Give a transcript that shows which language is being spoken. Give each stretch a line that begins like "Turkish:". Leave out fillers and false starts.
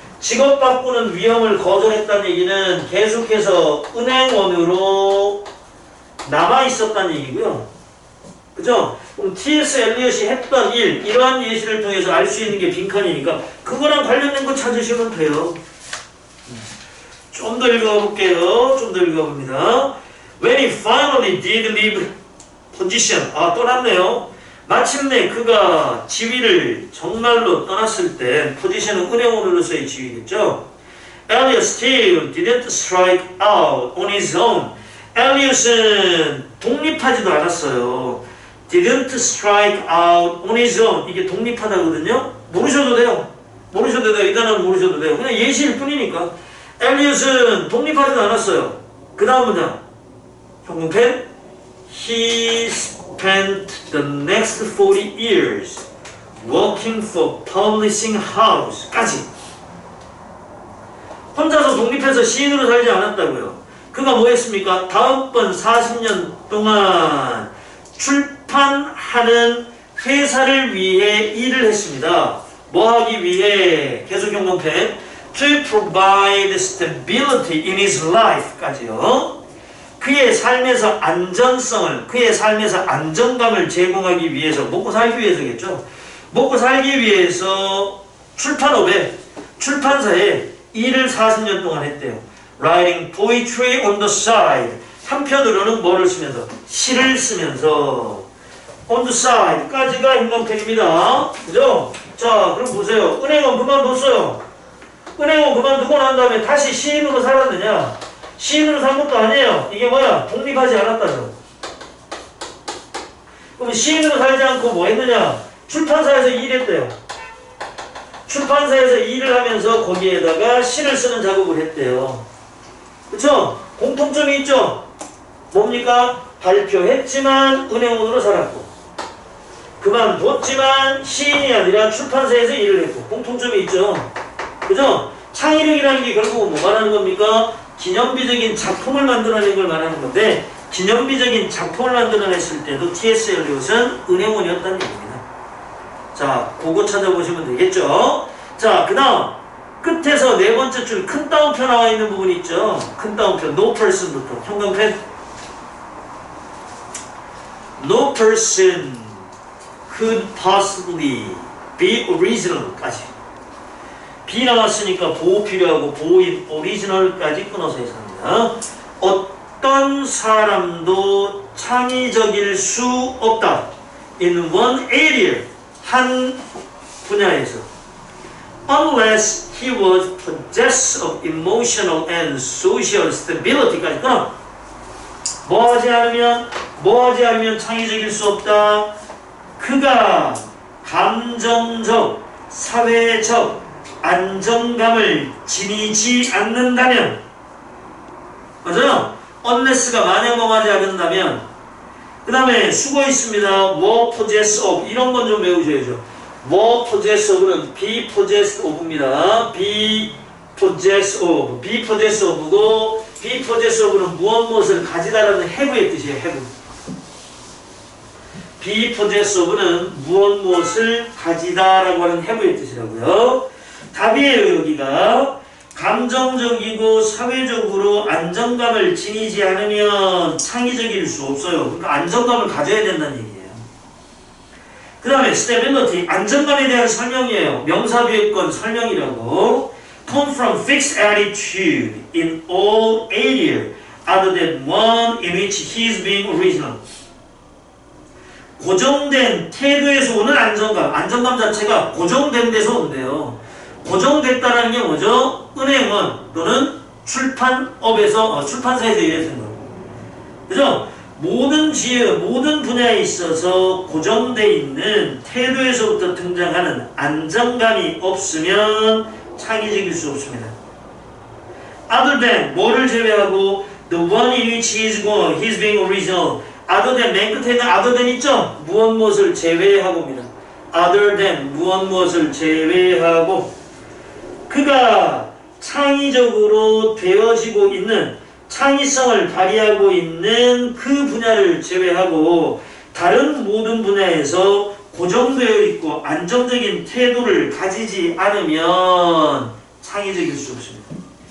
Korean: 직업 바꾸는 위험을 거절했다는 얘기는 계속해서 은행원으로 남아있었다는 얘기고요. 그죠? 그럼 T.S. 엘리엇이 했던 일, 이러한 예시를 통해서 알 수 있는 게 빈칸이니까 그거랑 관련된 거 찾으시면 돼요. 좀 더 읽어볼게요. 좀 더 읽어봅니다.
English: When he finally did leave position.
Korean: 떠났네요. 마침내 그가 지위를 정말로 떠났을 때, 포지션은 은행원으로서의 지위겠죠.
English: Eliot still didn't strike out on his own.
Korean: 엘리엇은 독립하지도 않았어요.
English: Didn't strike out on his own.
Korean: 이게 독립하다거든요. 모르셔도 돼요. 이 단어는 모르셔도 돼요. 그냥 예시일 뿐이니까. 엘리엇은 독립하지도 않았어요. 그 다음 문장. 형용펜.
English: He spent the next 40 years working for publishing house까지.
Korean: 혼자서 독립해서 시인으로 살지 않았다고요. 그가 뭐 했습니까? 다음번 40년 동안 출판하는 회사를 위해 일을 했습니다. 뭐 하기 위해? 계속 형용펜.
English: To provide stability in his life까지요.
Korean: 그의 삶에서 안전성을, 그의 삶에서 안정감을 제공하기 위해서, 먹고 살기 위해서겠죠. 먹고 살기 위해서 출판사에 일을 40년 동안 했대요.
English: Writing poetry on the side.
Korean: 한편으로는 뭐를 쓰면서? 시를 쓰면서.
English: On the side
Korean: 까지가 형용펜입니다. 그죠? 자, 그럼 보세요. 은행원 그만뒀어요. 은행원 그만두고 난 다음에 다시 시인으로 살았느냐? 시인으로 산 것도 아니에요. 이게 뭐야? 독립하지 않았다죠. 그럼 시인으로 살지 않고 뭐 했느냐? 출판사에서 일했대요. 출판사에서 일을 하면서 거기에다가 시를 쓰는 작업을 했대요. 그쵸? 공통점이 있죠? 뭡니까? 발표했지만 은행원으로 살았고, 그만뒀지만 시인이 아니라 출판사에서 일을 했고, 공통점이 있죠? 그죠? 창의력이라는 게 결국은 뭐 말하는 겁니까? 기념비적인 작품을 만들어낸 걸 말하는 건데, 기념비적인 작품을 만들어냈을 때도 T.S. 엘리엇은 은행원이었다는 얘기입니다. 자, 그거 찾아보시면 되겠죠? 자, 그 다음 끝에서 네 번째 줄 큰 따옴표 나와 있는 부분 있죠? 큰 따옴표
English: no person
Korean: 부터 형광펜.
English: No person could possibly be original까지.
Korean: B 나왔으니까 보호 필요하고 보호인 original까지 끊어서 해석합니다. 어떤 사람도 창의적일 수 없다.
English: In one area,
Korean: 한 분야에서.
English: Unless he was possessed of emotional and social stability까지 끊어.
Korean: 뭐 하지 않으면 창의적일 수 없다. 그가 감정적, 사회적 안정감을 지니지 않는다면, 맞아요? unless가 만약멍하지 않는다면. 그 다음에 수고 있습니다.
English: were possessed of
Korean: 이런 건 좀 외우셔야죠. were possessed of는 be possessed of입니다.
English: be possessed of, be possessed of고, be possessed of는
Korean: 무엇을 가지다라는
English: have의 뜻이에요. have.
Korean: be possessed of는 무엇을 가지다라고 하는 have의 뜻이라고요. 답이에요. 여기가 감정적이고 사회적으로 안정감을 지니지 않으면 창의적일 수 없어요. 그러니까 안정감을 가져야 된다는 얘기예요. 그 다음에 stability, 안정감에 대한 설명이에요. 명사비유권 설명이라고.
English: come from fixed attitude in all areas other than one in which he is being original.
Korean: 고정된 태도에서 오는 안정감, 안정감 자체가 고정된 데서 온대요. 고정됐다라는 게 뭐죠? 은행원 또는 출판업에서, 출판사에서 일했던 거. 그죠? 모든 분야에 있어서 고정되어 있는 태도에서부터 등장하는 안정감이 없으면 창의적일 수 없습니다.
English: Other than,
Korean: 뭐를 제외하고,
English: the one in which he is being original.
Korean: Other than, 맨 끝에 있는
English: other than
Korean: 있죠? 무엇을 제외하고입니다.
English: Other than,
Korean: 무엇을 제외하고. 그가 창의적으로 되어지고 있는, 창의성을 발휘하고 있는 그 분야를 제외하고 다른 모든 분야에서 고정되어 있고 안정적인 태도를 가지지 않으면 창의적일 수 없습니다.